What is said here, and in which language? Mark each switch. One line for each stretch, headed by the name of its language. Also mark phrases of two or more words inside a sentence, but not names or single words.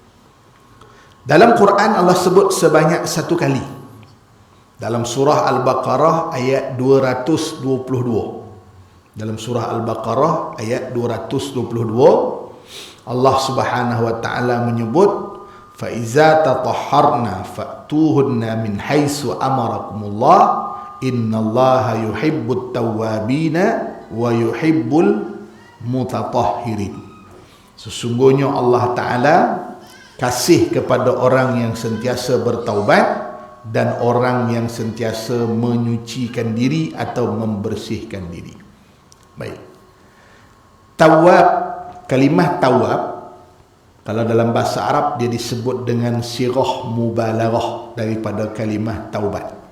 Malay: Dalam Quran Allah sebut sebanyak satu kali. Dalam surah Al-Baqarah ayat 222. Dalam surah Al-Baqarah ayat 222, Allah
Arabic: سبحانه وتعالى
Malay: menyebut,
Arabic: فإذا تطهرن فأتوهن من حيث أمركم الله إن الله يحب التوابين ويحب المتطهرين.
Malay: Sesungguhnya Allah Ta'ala kasih kepada orang yang sentiasa bertaubat dan orang yang sentiasa menyucikan diri atau membersihkan diri. Baik. Tawab, kalimah tawab, kalau dalam bahasa Arab dia disebut dengan
Arabic: صيغة مبالغة
Malay: daripada kalimah taubat.